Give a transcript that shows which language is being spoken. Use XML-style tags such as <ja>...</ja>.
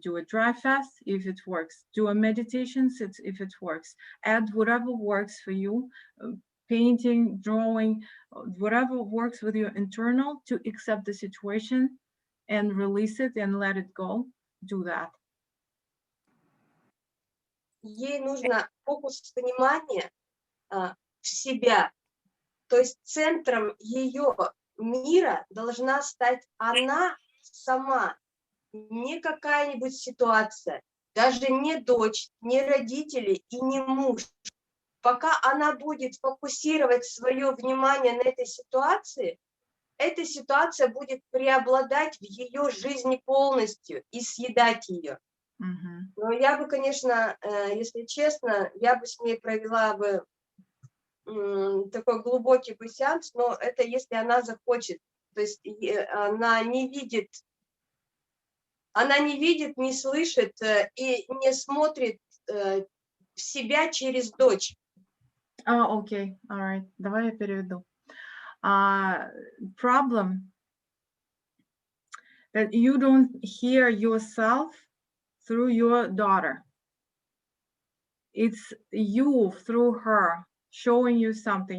<en>Do a dry fast if it works. Do a meditation if it works. Add whatever works for you. Painting, drawing, whatever works with your internal to accept the situation and release it and let it go. Do that.</en> <ru>Ей нужно фокус внимания в себя. То есть центром ее мира должна стать она сама, не какая-нибудь ситуация, даже не дочь, не родители и не муж. Пока она будет фокусировать свое внимание на этой ситуация будет преобладать в ее жизни полностью и съедать ее. Но я бы, конечно, если честно, я бы с ней провела бы такой глубокий бы сеанс, но это если она захочет. То есть она не видит, не слышит и не смотрит в себя через дочь.</ru> <en>Окей, all right.</en> <ru>Давай я переведу.</ru> <en>Problem that you don't hear yourself through your daughter. It's you through her showing you something.</en>